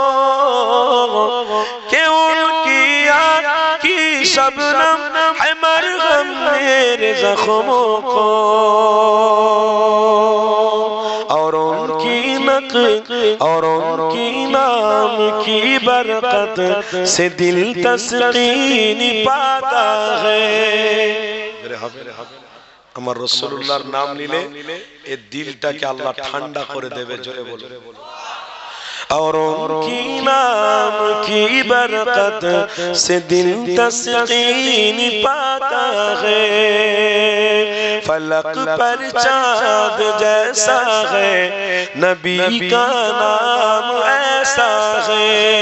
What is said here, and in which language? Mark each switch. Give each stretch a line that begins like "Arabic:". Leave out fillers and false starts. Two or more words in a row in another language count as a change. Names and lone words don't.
Urdu: کہ ان کی آنکھ کی شبنم ہے مرہم میرے زخموں کو اور ان کی نام کی برکت سے دل تسکین پاتا ہے
Bangla: আমার রাসূলুল্লাহর নাম নিলে এই দিলটাকে আল্লাহ ঠান্ডা করে দেবে জোরে বলো
Urdu: اور ان کی نام کی برکت سے دل تسکین پاتا ہے فلک پر چاند جیسا ہے نبی کا نام ایسا ہے